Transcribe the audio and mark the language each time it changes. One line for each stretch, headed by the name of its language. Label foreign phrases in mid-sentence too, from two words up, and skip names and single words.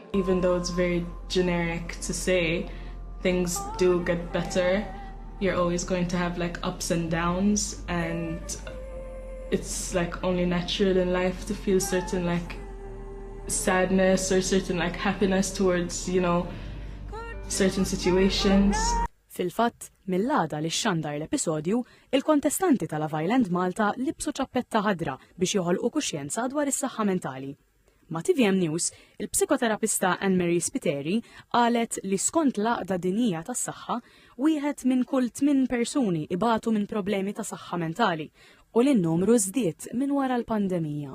English: Even though it's very generic to say, things do get better. You're always going to have ups and downs, and it's only natural in life to feel certain sadness or certain happiness towards, certain situations.
Maltese: Fil-fatt, mill-għada li xandar l-episodju, il-kontestanti ta' Love Island Malta libsu ċappetta ħadra biex joħolqu kuxjenza dwar is-saħħa mentali. Ma' TVM News, il-psikoterapista Anne-Marie Spiteri qalet li skont l-għaqda dinija tas-saħħa, wieħed minn kull 8 persuni ibatu minn problemi ta' saħħa mentali u li n-numru żdied minn wara l-pandemija.